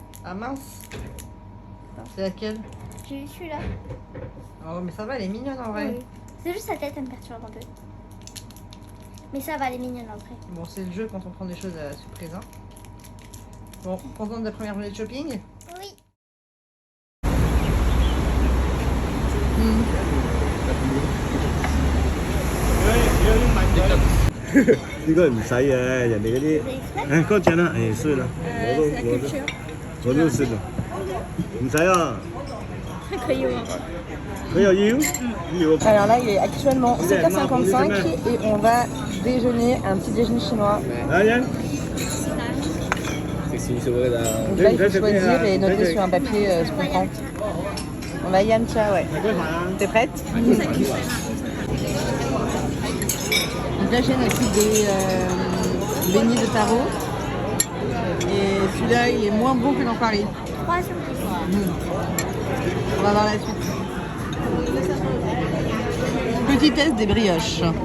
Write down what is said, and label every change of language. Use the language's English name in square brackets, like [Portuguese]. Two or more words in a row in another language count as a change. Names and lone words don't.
[French] Ah mince. C'est laquelle? J'ai eu celui-là. Oh, mais ça va, elle est mignonne en vrai. Oui. C'est juste sa tête, elle me perturbe un peu. Mais ça va, elle est mignonne en vrai. Bon, c'est le jeu quand on prend des choses à la surprise. Hein. Bon, contente de la première journée de shopping? Oui. [Cantonese] 呢個唔使嘅，人哋嗰啲，誒嗰陣啦，誒衰啦，我都算啦，唔使啊，佢又要， [French] Alors là, il est actuellement 7h55 et on va déjeuner un petit déjeuner chinois. 阿欣， Donc là, il faut choisir et noter sur un papier ce qu'on prend. On va Yamcha, ouais. [Cantonese] 你咩牌啊？ [French] T'es prête? Donc là, Jeanne a pris des beignets de taro. Et celui-là, il est moins bon que dans Paris. 3 sur 10. On va voir la suite. Petit test des brioches.